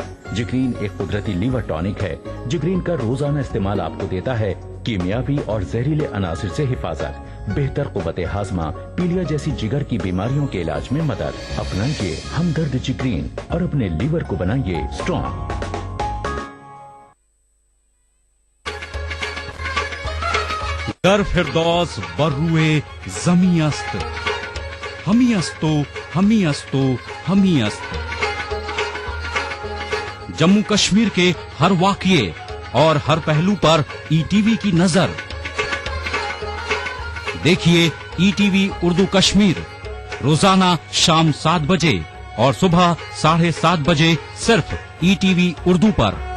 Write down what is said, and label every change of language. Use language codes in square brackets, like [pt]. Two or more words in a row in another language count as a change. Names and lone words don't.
[ur] جگرین ایک قدرتی [en] liver tonic [ur] ہے۔ جگرین کا روزانہ استعمال آپ کو دیتا ہے کیمیاوی اور زہریلے عناصر سے حفاظت. بہتر قوت ہاضمہ، پیلیا جیسی جگر کی بیماریوں کے علاج میں مدد. اپنائیے ہمدرد جگرین اور اپنے لیور کو بنائیے اسٹرانگ. [fa] در فردوس بر روی زمی است، همی است و همی است و همی است۔ [ur] جموں کشمیر کے ہر واقعے اور ہر پہلو پر ای ٹی وی کی نظر۔ دیکھیے ای ٹی وی اردو کشمیر روزانہ شام 7 بجے اور صبح 7:30 بجے صرف ای ٹی وی اردو پر۔